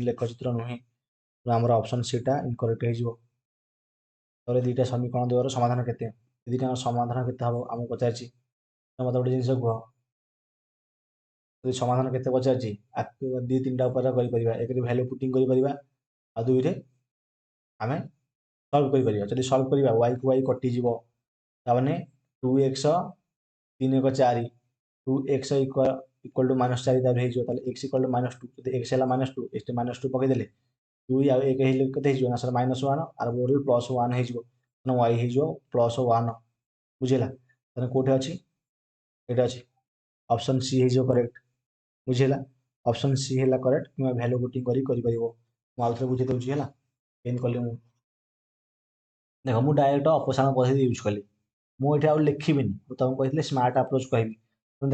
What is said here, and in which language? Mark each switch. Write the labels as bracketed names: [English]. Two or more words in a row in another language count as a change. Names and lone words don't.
[Odia] ଲେଖଚିତ୍ର ନୁହେଁ ଆମର ଅପସନ୍ ସିଟା ଇନକରେକ୍ଟ ହେଇଯିବ ତାପରେ ଦୁଇଟା ସମୀକରଣ ଦ୍ୱାରା ସମାଧାନ କେତେ ଦୁଇଟା ସମାଧାନ କେତେ ହବ ଆମକୁ ପଚାରିଛି ମୋତେ ଗୋଟେ ଜିନିଷ କୁହ ଯଦି ସମାଧାନ କେତେ ପଚାରିଛି ଦୁଇ ତିନିଟା ଉପାୟରେ କରିପାରିବା ଏକରେ [English] value putting [Odia] କରିପାରିବା ଆଉ ଦୁଇରେ ଆମେ ସଲ୍ଭ କରିପାରିବା ଯଦି ସଲ୍ଭ କରିବା y କୁ y କଟିଯିବ ତାମାନେ 2x 3 1 4 2x [English] equal to minus [Odia] 4 तार ହେଇଯିବ ତାହେଲେ x [English] equal to minus [Odia] 2 ଯଦି x ହେଲା माइनस 2 ଏଠି माइनस 2 ପକେଇଦେଲେ 2 ଆଉ 1 ହେଲେ କେତେ ହେଇଯିବ ନା ସାର୍ माइनस 1 ଆର ବଦଳରେ ପ୍ଲସ୍ 1 ହେଇଯିବ ମାନେ y ହେଇଯିବ ପ୍ଲସ୍ 1 ବୁଝିଲା ତାହେଲେ କୋଉଠି ଅଛି ଏଇଟା ଅଛି [English] option C [Odia] ହେଇଯିବ କରେକ୍ଟ ବୁଝିଲା [English] option C [Odia] ହେଲା କରେକ୍ଟ କିମ୍ବା [English] value putting [Odia] କରିପାରିବ ମୁଁ ଆଉ ଥରେ ବୁଝେଇ ଦେଉଛି ହେଲା ଏମିତି କଲି ମୁଁ ଦେଖ ମୁଁ ଡାଇରେକ୍ଟ ଅପସାରଣ ପଦ୍ଧତି ୟୁଜ୍ କଲି ମୁଁ ଏଠି ଆଉ ଲେଖିବିନି ମୁଁ ତୁମକୁ କହିଥିଲି [English] smart approach [Odia] କହିବି ତେଣୁ